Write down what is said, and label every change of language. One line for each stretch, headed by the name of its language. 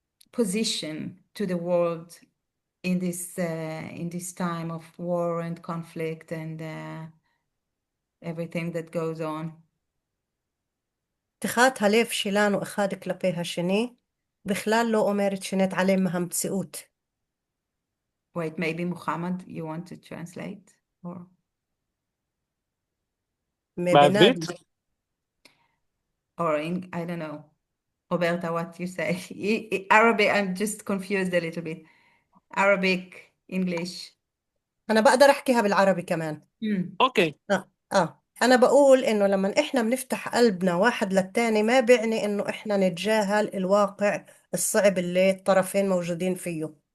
English: position to the world in this time of war and conflict and everything that goes on.
Hebrew: תخات הלב שלנו אחד כלפי השני, בכלל לא אומרת שנתעלם מהמציאות.
English: Wait, maybe Mohamed, you want to translate? Or מבינאדי. I don't know. Roberta, what you say? Arabic, I'm just confused a little bit. Arabic, English.
Arabic: أنا بقدر أحكيها بالعربي كمان. اوكي. أنا بقول إنه لما إحنا بنفتح قلبنا واحد للتاني ما بيعني إنه إحنا نتجاهل الواقع الصعب اللي الطرفين موجودين فيه.